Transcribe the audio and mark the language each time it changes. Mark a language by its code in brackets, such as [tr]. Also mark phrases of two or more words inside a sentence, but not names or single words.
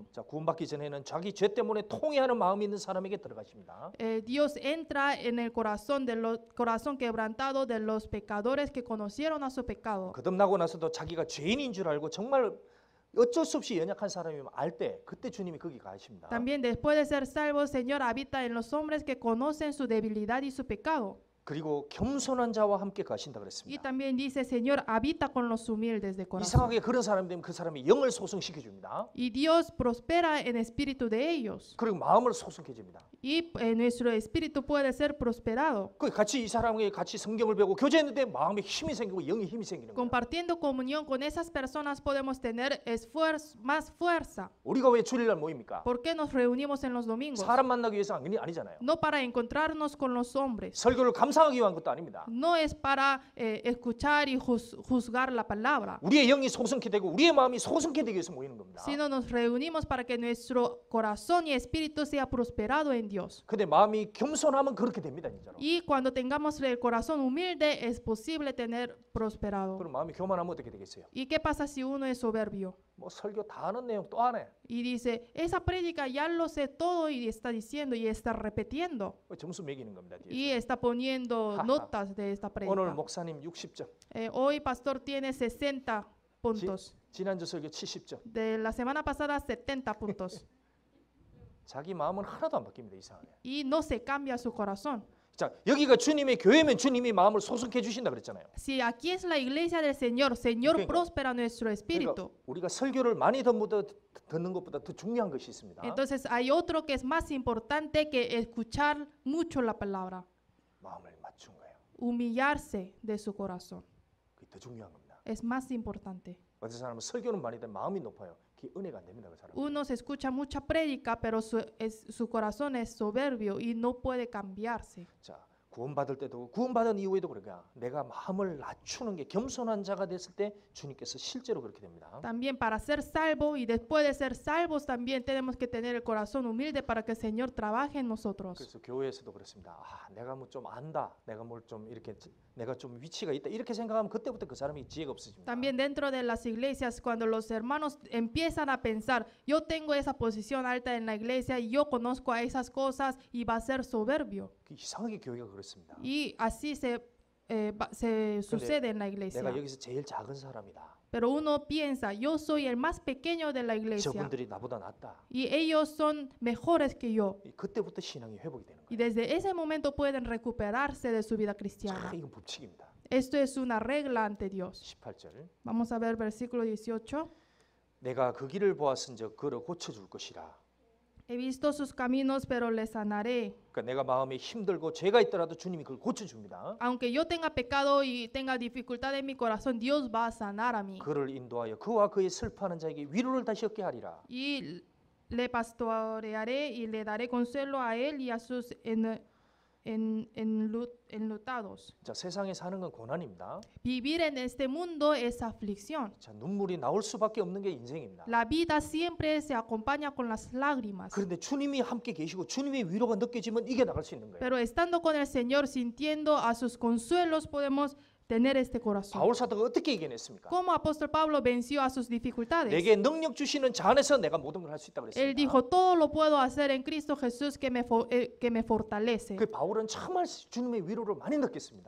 [ko] 자, 구원받기 전에는 자기 죄 때문에 통회하는 마음이 있는 사람에게 들어가십니다. [es] Dios entra en el corazón corazón quebrantado de los pecadores que conocieron a su pecado. [ko] 거듭나고 나서도 자기가 죄인인 줄 알고 정말 어쩔 수 없이 연약한 사람이면 알 때 그때 주님이 거기 가십니다. [es] También después de ser salvo, el Señor habita en los hombres que conocen su debilidad y su pecado. [ko] 그리고 겸손한 자와 함께 가신다 [es] Y [ko] 그랬습니다. [es] también dice, Señor habita con los humildes de corazón. [ko] 이상하게 그런 사람이 되면 그 사람이 영을 소승시켜 줍니다. [es] Y Dios prospera en espíritu de ellos. [ko] 그리고 마음을 소승해 줍니다. [es] Y nuestro espíritu puede ser prosperado. [ko] 그 같이 이 사람에게 같이 성경을 배우고 교제했는데 마음에 힘이 생기고 영에 힘이 생기는 거예요. [es] Compartiendo comunión con esas personas podemos tener más fuerza. [ko] 우리가 왜 주일날 모입니까? [es] ¿Por qué nos reunimos en los domingos? [ko] 사람 만나기 위해서 아니잖아요. [es] No para encontrarnos con los hombres. [ko] 설교를 감상하기 위한 것도 아닙니다. [es] No es para escuchar y juzgar la palabra, [ko] 우리의 영이 소승케 되고 우리의 마음이 소승케 되기 위해서 모이는 겁니다. [es] sino nos reunimos para que nuestro corazón y espíritu sea prosperado en en Dios. [ko] 근데 마음이 겸손하면 그렇게 됩니다, 진짜로. [es] Y cuando tengamos el corazón humilde, es posible tener prosperado. [ko] 그럼 마음이 교만하면 어떻게 되겠어요? [es] ¿Y qué pasa si uno es soberbio? [ko] 뭐 설교 다 아는 내용 또 하네. [es] Y dice, esa prédica ya lo sé todo y está diciendo y está repitiendo. [ko] 점수 매기는 겁니다. 뒤에서. [es] Y está poniendo Jaja. notas de esta [ko] 오늘 [es] prédica. [ko] 목사님 60점, [es] Hoy pastor tiene 60 puntos. [ko] 지난주 설교 70점. [es] De la semana pasada 70 puntos. [ko] 자기 마음은 하나도 안 바뀝니다, 이상하게. [es] Y no se cambia su corazón. [ko] 자, 여기가 주님의 교회면 주님이 마음을 소성케 주신다 그랬잖아요. [es] Si aquí es la iglesia del Señor, Señor [ko] 그러니까 [es] próspera nuestro [ko] 그러니까 [es] espíritu. [ko] 우리가 설교를 많이 듣는 것보다 더 중요한 것이 있습니다. [es] Entonces hay otro que es más importante que escuchar mucho la palabra. [ko] 마음을 맞춘 거예요. [es] Humillarse de su corazón. [ko] 그게 더 중요한 겁니다. [es] Es más importante. [ko] 어떤 사람은 설교는 많이 돼 마음이 높아요. 그게 은혜가 안 됩니다, 그 사람. [es] Uno se escucha mucha prédica, pero su corazón es soberbio y no puede cambiarse. [ko] 자, 구원받을 때도 구원받은 이후에도 그러니까 내가 마음을 낮추는 게 겸손한 자가 됐을 때 주님께서 실제로 그렇게 됩니다. [es] También para ser salvo y después de ser salvos también tenemos que tener el corazón humilde para que el Señor trabaje en nosotros. [ko] 그래서 교회에서도 그렇습니다. 아, 내가 뭐 좀 안다. 내가 뭘 좀 이렇게 내가 좀 위치가 있다. 이렇게 생각하면 그때부터 그 사람이 지혜가 없어집니다. [es] También dentro de las iglesias, cuando los hermanos empiezan a pensar, yo tengo esa posición alta en la iglesia y yo conozco a esas cosas y va a ser soberbio. [ko] 그 이상하게 교회가 그렇습니다. [es] Y así se sucede en la iglesia. [ko] 내가 여기서 제일 작은 사람이다. [es] Pero uno piensa, yo soy el más pequeño de la iglesia [ko] 저분들이 나보다 낫다. [es] y ellos son mejores que yo. [ko] 그때부터 신앙이 회복이 되는 [es] Y [ko] 거예요. [es] desde ese momento pueden recuperarse de su vida cristiana. [ko] 참 이건 법칙입니다. [es] Esto es una regla ante Dios. [ko] 18절. [es] Vamos a ver versículo 18. [ko] 내가 그 길을 보았은즉 그를 고쳐줄 것이라. [es] He visto sus caminos, pero les sanaré. [ko] 그러니까 내가 마음에 힘들고 죄가 있더라도 주님이 그걸 고쳐줍니다. [es] Aunque yo tenga pecado y tenga dificultad en mi corazón, Dios va a sanar a mí. [ko] 그를 인도하여 그와 그의 슬퍼하는 자에게 위로를 다시 얻게 하리라. [es] Y le pastorearé y le daré consuelo a él y a sus enlutados. [ko] 자, 세상에 사는 건 고난입니다. [es] Vivir en este mundo es aflicción. [ko] 자, 눈물이 나올 수밖에 없는 게 인생입니다. [es] La vida siempre se acompaña con las lágrimas. [ko] 그런데 주님이 함께 계시고 주님의 위로가 느껴지면 이겨 나갈 수 있는 거예요. [es] Pero estando con el Señor, sintiendo a sus consuelos, podemos tener este corazón. [ko] 바울 사도가 어떻게 이겨냈습니까? [es] ¿Cómo apóstol Pablo venció a sus dificultades? [ko] 내게 능력 주시는 자 안에서 내가 모든 걸 할 수 있다 [es] Él [ko] 그랬습니다. [es] dijo, todo lo puedo hacer en Cristo Jesús que me fortalece. [ko] 그 바울은 정말 주님의 위로를 많이 느꼈습니다.